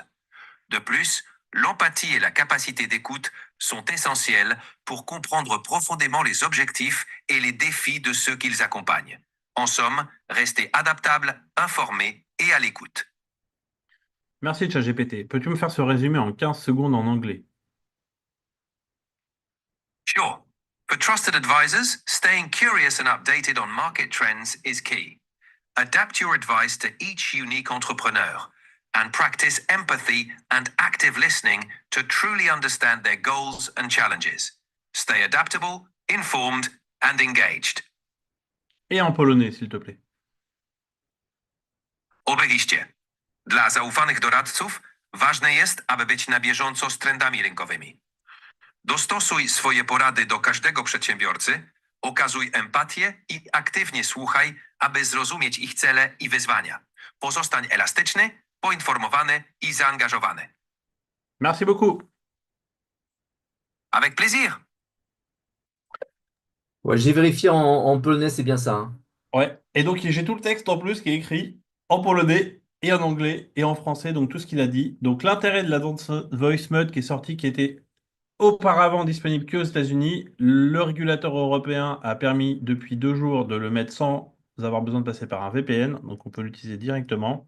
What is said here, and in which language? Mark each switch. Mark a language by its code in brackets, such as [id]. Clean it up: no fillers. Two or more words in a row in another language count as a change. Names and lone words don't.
[fr] De plus, l'empathie et la capacité d'écoute sont essentielles pour comprendre profondément les objectifs et les défis de ceux qu'ils accompagnent. En somme, rester adaptable, informé et à l'écoute. Merci ChatGPT. Peux-tu me faire ce résumé en 15 secondes en anglais? [en] Sure. For trusted advisors, staying curious and updated on market trends is key. Adapt your advice to each unique entrepreneur and practice empathy and active listening to truly understand their goals and challenges. Stay adaptable, informed, and engaged. [fr] Et en polonais, s'il te plaît. [pl] Oczywiście. Dla zaufanych doradców ważne jest, aby być na bieżąco z trendami rynkowymi. Dostosuj swoje porady do każdego przedsiębiorcy, okazuj empatię i aktywnie słuchaj, aby zrozumieć ich cele i wyzwania. Pozostań elastyczny, poinformowany i zaangażowany. [fr] Merci beaucoup. Avec plaisir. Ouais, j'ai vérifié en polonais, c'est bien ça, hein. Ouais. Et donc, j'ai tout le texte en plus qui est écrit en polonais et en anglais et en français, donc tout ce qu'il a dit. Donc, l'intérêt de l'Advanced Voice Mode qui est sorti, qui était auparavant disponible qu'aux États-Unis, le régulateur européen a permis depuis 2 jours de le mettre sans avoir besoin de passer par un VPN, donc on peut l'utiliser directement.